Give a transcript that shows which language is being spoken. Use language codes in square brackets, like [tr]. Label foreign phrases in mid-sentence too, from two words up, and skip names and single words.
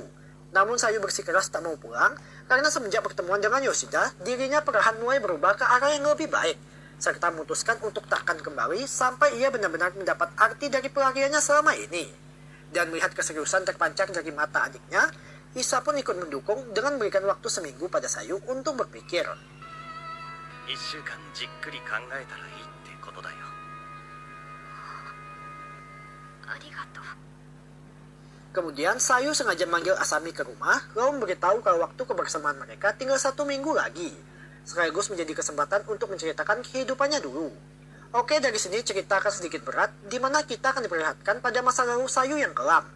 [id] Namun Sayu bersikeras tak mau pulang karena semenjak pertemuan dengan Yoshida, dirinya perlahan mulai berubah ke arah yang lebih baik, serta memutuskan untuk takkan kembali sampai ia benar-benar mendapat arti dari pelariannya selama ini. Dan melihat keseriusan terpancar dari mata adiknya, Isa pun ikut mendukung dengan memberikan waktu seminggu pada Sayu untuk berpikir. [ja] ことだよ。ありがとう。 [id] Kemudian Sayu sengaja manggil Asami ke rumah, lalu memberitahu kalau waktu kebersamaan mereka tinggal 1 minggu lagi, sekaligus menjadi kesempatan untuk menceritakan kehidupannya dulu. Oke, dari sini cerita akan sedikit berat, di mana kita akan diperlihatkan pada masa lalu Sayu yang kelam.